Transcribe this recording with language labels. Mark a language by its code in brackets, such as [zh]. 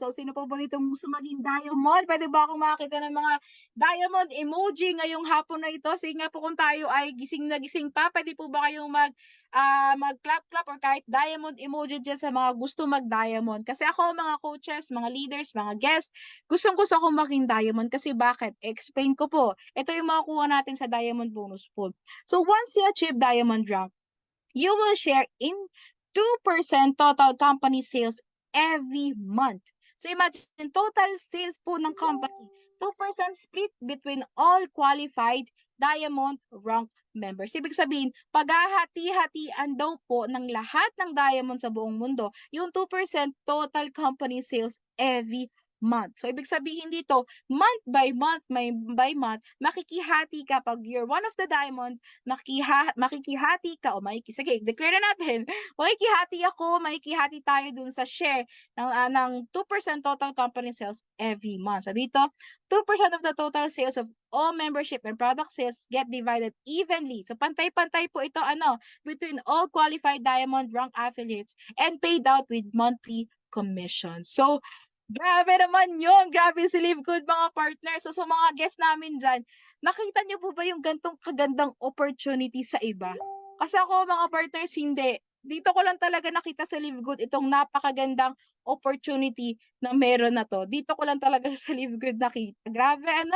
[tl] So sino po ba dito gusto maging diamond? Pwede ba akong makakita ng mga diamond emoji ngayong hapon na ito? Sige nga po, kung tayo ay gising na gising pa, pwede po ba kayong mag-clap-clap or kahit diamond emoji dyan sa mga gusto mag-diamond? Kasi ako, mga coaches, mga leaders, mga guests, gustong-gusto akong maging diamond. Kasi bakit? Explain ko po. Ito yung makukuha natin sa diamond bonus pool. [en] So once you achieve diamond rank, you will share in 2% total company sales every month. So imagine, total sales po ng company, 2% split between all qualified diamond rank members. [tl] Ibig sabihin, paghahati-hatian daw po ng lahat ng diamond sa buong mundo yung 2% [en] total company sales every month. [tl] So ibig sabihin dito, month by month, makikihati ka pag [en] you're one of the diamond, [tl] makikihati ka, o sige, declare na natin, makikihati ako, makikihati tayo dun sa share ng [en] 2% total company sales every month. [tl] So dito, [en] 2% of the total sales of all membership and product sales get divided evenly. [tl] So pantay-pantay po ito [en] between all qualified diamond rank affiliates and paid out with monthly commission. [tl] So grabe naman yun. Grabe si Live Good, mga partners. So sa mga guests namin dyan, nakita niyo po ba yung gantong kagandang opportunity sa iba? Kasi ako, mga partners, hindi. Dito ko lang talaga nakita sa Live Good itong napakagandang opportunity na meron na to. Dito ko lang talaga sa Live Good nakita. Grabe,